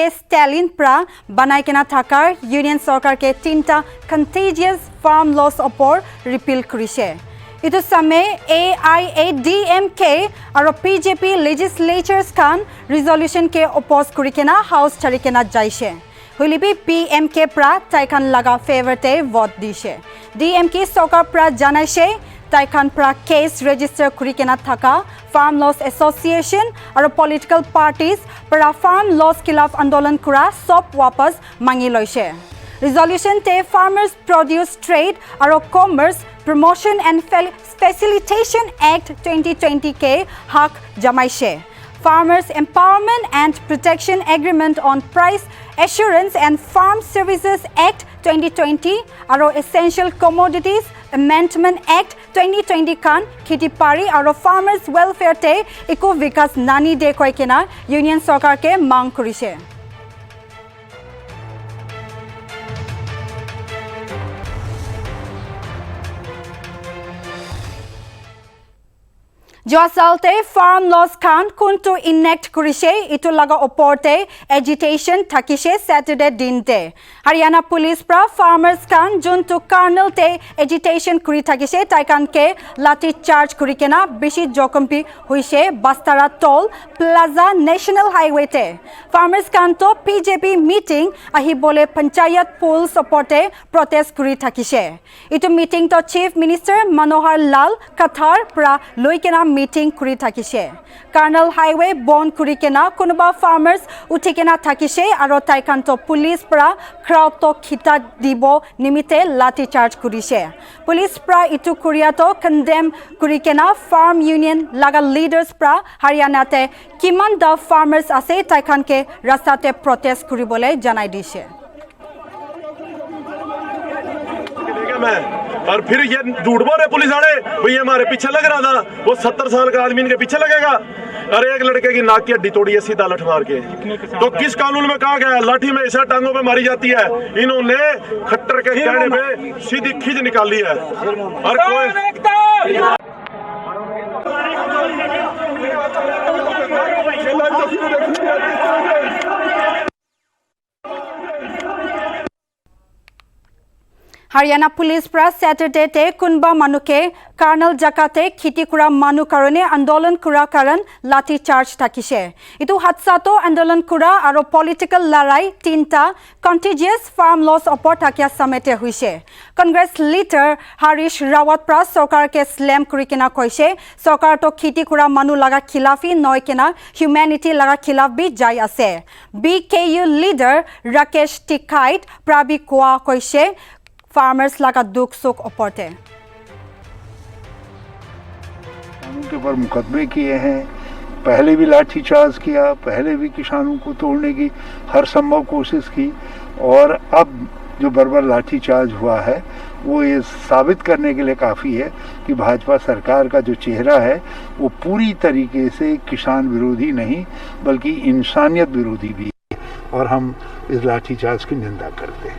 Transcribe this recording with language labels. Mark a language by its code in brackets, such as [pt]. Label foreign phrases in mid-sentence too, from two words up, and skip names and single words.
[nag] Stalin pra banai kena thakar Union Sarkar ke tinta [en] contagious farm laws [nag] opor repeal kurise. Itu same AIADMK aro PJP legislatures kan resolution ke oppose kuri kena house chari kena jaise. Hulibi PMK pra taikan laga favor te vote dishe. DMK Sarkar pra janaise Taikan pra [en] case register [nag] kuri kena thaka Farm Laws Association aro [en] political parties [nag] pra [en] farm laws [nag] khilaf andolan kura sob wapas mangi loise. Resolution te Farmers Produce Trade aro Commerce Promotion and Facilitation Act 2020 ke hak jamaise. Farmers Empowerment and Protection Agreement on Price Assurance and Farm Services Act 2020 aro Essential Commodities Amendment Act 2020 kan kheti pari aro [en] farmers welfare [nag] te eco vikas nani de koi kena Union Sarkar ke mang kurise. Joa salte [en] farm laws [nag] kan kuntu enact kurise itu laga oporte agitation thakise Saturday dinte. Haryana Police pra farmers kan juntu colonel te agitation kuri thakise taikan ke lati charge kuri kena beshi jokompi hoise Bastara Toll Plaza National Highway te. Farmers kan to PJP meeting ahi bole panchayat polls oporte protest kuri thakise. Itu meeting to [en] Chief Minister [nag] Manohar Lal Khatar pra loi kena মিটিং কৰি থাকিছে কাৰ্ণেল হাইৱে বন্ধ কৰি কেনা কোনোবা ফাৰ্মাৰ্ছ উঠি কেনা থাকিছে আৰু তাইকান্ত পুলিচ পৰা ক্ৰাউডক খিতা দিব নিমিত্তে লাঠি চাৰ্জ কৰিছে পুলিচ পৰা ইটো কোৰিয়াটো কণ্ডেম কৰি কেনা [en] farm union [nag] লাগা লিডাৰ্ছ পৰা হাৰিয়ানাতে কিমান দা ফাৰ্মাৰ্ছ আছে তাইখানকে ৰাস্তাতে প্ৰটেষ্ট কৰিবলৈ জনাই দিছে [hi] मैं और फिर ये झूठ बोल रहे पुलिस वाले भाई ये हमारे पीछे लग रहा था वो 70 साल का आदमी इनके पीछे लगेगा अरे एक लड़के की नाक की हड्डी तोड़ी है सीधा लठ मार के तो किस कानून में कहा गया है लाठी में ऐसा टांगों पे मारी जाती है इन्होंने खट्टर के कहने पे सीधी खींच निकाली है और कोई [nag] হাৰিয়ানা পুলিচ পৰা স্যাটাৰডেতে কোনবা মানুহে কাৰ্ণেল জাকাতে খেতি কৰা মানুহ কাৰণে আন্দোলন কৰা কাৰণ লাঠি চাৰ্জ থাকিছে ইটো হাতসাটো আন্দোলন কৰা আৰু পলিটিক্যাল লৰাই তিনটা [en] contagious farm laws [nag] অপৰ থাকিয়া সমেতে হৈছে [en] Congress leader [nag] হৰিশ ৰাৱত পৰা চৰকাৰকে স্লেম কৰি কিনা কৈছে চৰকাৰটো খেতি কৰা মানুহ লগা খিলাফি নয় কিনা হিউম্যানিটি লগা খিলাফ বি যাই আছে বিকেইউ লিডাৰ ৰাকেশ টিকাইট প্ৰাবি কোৱা কৈছে फार्मर्स लगा दुख सुख ओपरते [hi] उनके ऊपर मुकदमे किए हैं पहले भी लाठीचार्ज किया पहले भी किसानों को तोड़ने की हर संभव कोशिश की और अब जो बर्बर लाठीचार्ज हुआ है वो ये साबित करने के लिए काफ़ी है कि भाजपा सरकार का जो चेहरा है वो पूरी तरीके से किसान विरोधी नहीं बल्कि इंसानियत विरोधी भी और हम इस लाठीचार्ज की निंदा करते हैं